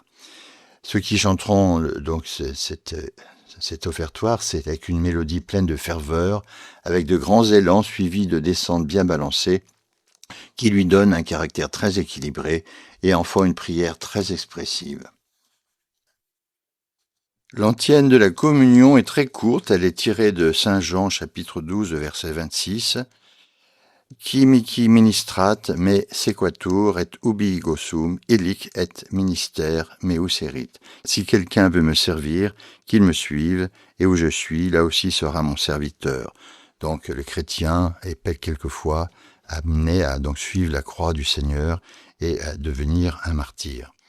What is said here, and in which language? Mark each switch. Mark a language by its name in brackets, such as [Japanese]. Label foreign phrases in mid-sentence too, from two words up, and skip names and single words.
[French] Ceux qui chanteront donc cet offertoire, c'est avec une mélodie pleine de ferveur, avec de grands élans suivis de descentes bien balancées, qui lui donnent un caractère très équilibré et en font une prière très expressive. L'antienne de la communion est très courte, elle est tirée de Saint Jean chapitre 12 verset 26. [Latin] Qui mihi ministrat me sequatur et ubi gossum illic et ministère meus erit. [French] Si quelqu'un veut me servir, qu'il me suive, et où je suis, là aussi sera mon serviteur. Donc le chrétien est quelquefois amené à donc suivre la croix du Seigneur et à devenir un martyr.